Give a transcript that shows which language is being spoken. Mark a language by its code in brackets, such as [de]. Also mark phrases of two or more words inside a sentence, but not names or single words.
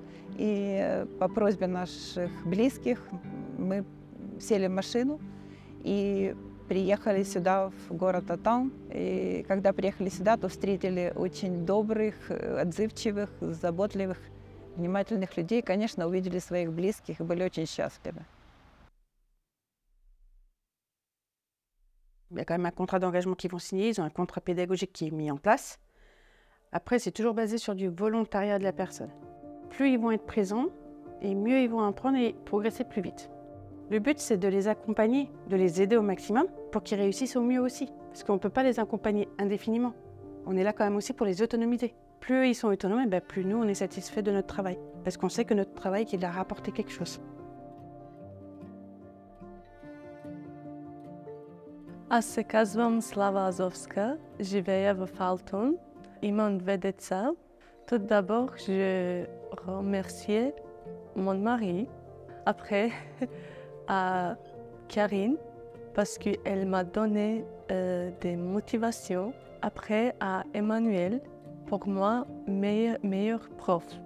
[ru] И по просьбе наших близких мы сели в машину и приехали сюда, в город Атум. И когда приехали сюда, то встретили очень добрых, отзывчивых, заботливых, внимательных людей, конечно, увидели своих близких и были очень счастливы. [fr] Il y a quand même un contrat d'engagement qu'ils vont signer, ils ont un contrat pédagogique qui est mis en place. Après, c'est toujours basé sur du volontariat de la personne. Plus ils vont être présents, et mieux ils vont apprendre et progresser plus vite. Le but, c'est de les accompagner, de les aider au maximum pour qu'ils réussissent au mieux aussi. Parce qu'on ne peut pas les accompagner indéfiniment. On est là quand même aussi pour les autonomiser. Plus ils sont autonomes, plus nous, on est satisfait de notre travail. Parce qu'on sait que notre travail, qu'il a rapporté quelque chose. [bg] Аз се казвам Слава Азовска, живея в Алтун. Имам 2 деца. [fr] Tout d'abord, je remercie mon mari. Après, à Karine, parce qu'elle m'a donné des motivations. Après, à Emmanuel, pour moi, meilleur prof.